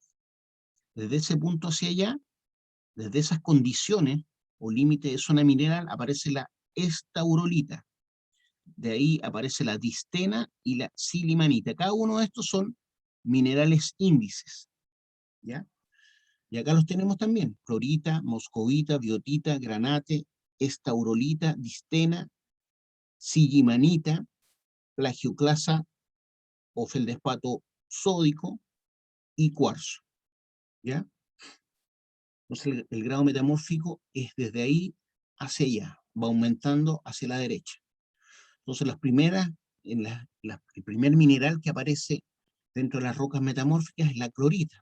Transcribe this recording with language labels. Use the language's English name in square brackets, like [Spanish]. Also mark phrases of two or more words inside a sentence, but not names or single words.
[Spanish] Desde ese punto hacia allá, desde esas condiciones o límite de zona mineral, aparece la estaurolita. De ahí aparece la distena y la silimanita. Cada uno de estos son minerales índices. ¿Ya? Y acá los tenemos también. Clorita, moscovita, biotita, granate, estaurolita, distena, silimanita, plagioclasa o feldespato sódico y cuarzo. ¿Ya? Entonces el grado metamórfico es desde ahí hacia allá, va aumentando hacia la derecha. Entonces las primeras, el primer mineral que aparece dentro de las rocas metamórficas es la clorita.